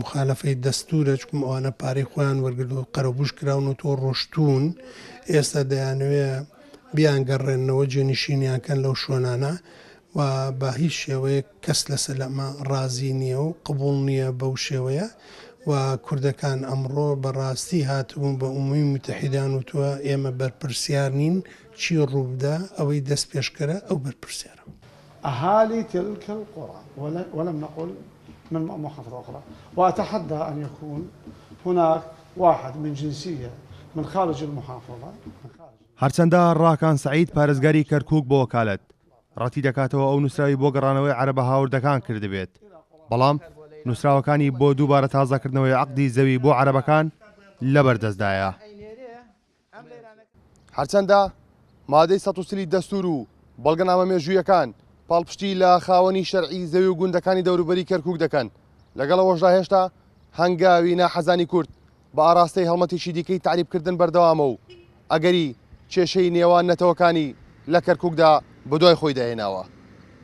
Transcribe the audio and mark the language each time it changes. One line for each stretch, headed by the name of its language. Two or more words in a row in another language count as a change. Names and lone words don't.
Central Kurdish: مخالفەی دەستورە چکم ئەوانە پارەی خۆیان وەرگرت و قەرەبوش کراون و تۆ ڕۆشتون ئێستا دەیانوێ بیان گەڕێنەوە جێنشینیانکەن لەو شوێنانە و بە هیچ شێوەیە کەس لەسەر لەمە ڕازی نییە و قبوڵ نییە بەو شێوەیە و کوردەکان ئەمڕۆ بەڕاستی هاتبوون بە ئومومی متحیدان و تووە ئێمە بەرپرسیار نین چی ڕووبدا ئەوەی دەست پێشکەرە ئەو بەرپرسیارە.
Arabic: أهالي تلك القرى ولم نقل من محافظة أخرى وأتحدى أن يكون هناك واحد من جنسية من خارج المحافظة
Central Kurdish: هەرچەندە ڕاکان سەعید پارێزگاری کەرکووک بۆ وەکالەت ڕەتی دەکاتەوە ئەو نووسراوی بۆ گەڕانەوەی عەرەبە هاوردەکان کردبێت بەڵام نووسراوەکانی بۆ دووبارە تازەکردنەوەی عەقدی زەوی بۆ عەرەبەکان لەبەردەستدایە. هەرچەندە مادەی 130 دەستور و بەڵگەنامە مێژوویەکان پاڵپشتی لە خاوەنی شەرعی زەوی و گوندەکانی دەوروبەری کەرکووک دەکەن لەگەڵەوەشدا هێشتا هەنگاوی ناحەزانی کورد بە ئاراستەی هەڵمەتێکی دیکەی تعریبکردن بەردەوامە و ئەگەری کێشەی نێوان نەتەوەکانی لە کەرکووکدا بەدوای خۆی داهێناوە.